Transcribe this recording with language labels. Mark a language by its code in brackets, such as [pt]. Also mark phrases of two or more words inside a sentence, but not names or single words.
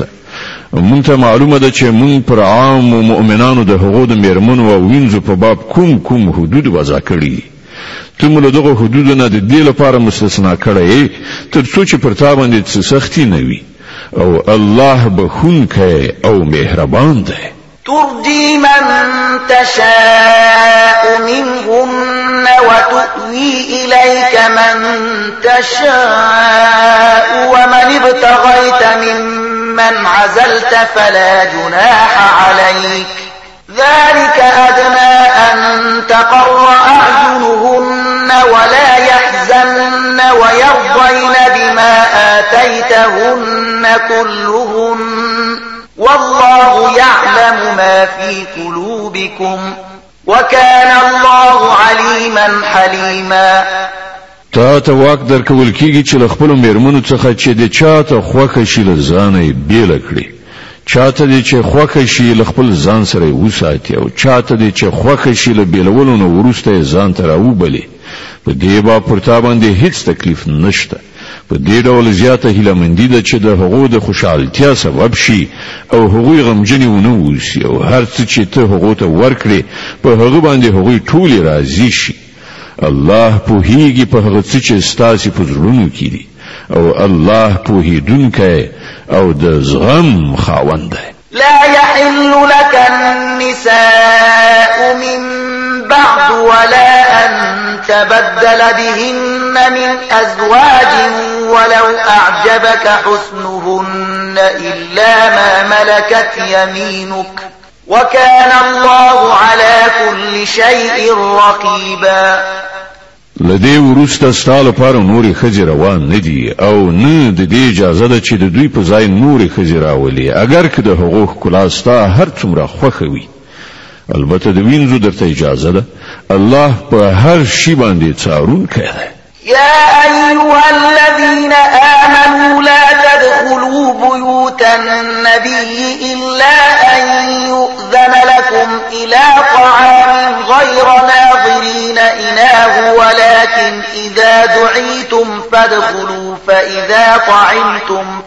[ps] مونږ ته معلومه ده چې مونږ پر عامو مؤمنانو د هغو د مېرمنو او وینځو په باب کوم حدود وضع کړي. ته مو له دغو حدودو نه د دې لپاره مستثنا کړی تر څو چې پر تا باندې څه سختي نه وي او الله بخونکی او مهربان دی. [ar] ترجي من تشاء منهن وتؤوي إليك من تشاء ومن ابتغيت ممن عزلت فلا جناح عليك ذلك أدنى أن تقر أعينهن ولا يحزن ويرضين بما آتيتهن كلهن والله يعلم ما في قلوبكم وكان الله عليما حليما. [ps] تا ته واک درکول کیږي چې له خپلو مېرمنو څخه چې د چا ته خوښه شي له ځانه یې بیله کړي، چا ته دې چې خوښه شي له خپل ځان سره یې وساتي او چا ته دې چې خوښه شي له بیلولو نه وروسته یې ځان ته راوبلي. په دې باب پر تا باندې هیڅ تکلیف نشته. په دې ډول زیاته هیلهمندي ده چې د هغو د خوشحالتیا سبب شي او هغوی غمجنې ونه اوسي او هر څه چې ته هغو ته ورکړې په هغه باندې هغوی ټولې راضي شي. الله پوهیږي په هغه څه چې ستاسو په زړونو کې دي او الله پوهیدونکی او د زغم خاوند دی. [ar] لا يحل لك النساء من بعد ولا أن تبدل بهن من أزواج ولو أعجبك حسنهن إلا ما ملكت يمينك وكان الله على كل شيء رقيبا. [ps] لدې ورسته ستاله پر نورې خځې روان نه دي او نه د دې اجازه ده چې د دوی په ځای نورې خځې راولي اگر که د هغو ښکلا ستا هر څومره خوښه وي. البته د وینځو درته اجازه ده. الله په هر شي باندې څارونکی دی. [ar] يا أيها الذين آمنوا لا تدخلوا بيوت النبي إلا أن يؤذن لكم إلى طعام غير ناظرين إناه ولكن إذا دعيتم فادخلوا فإذا طعمتم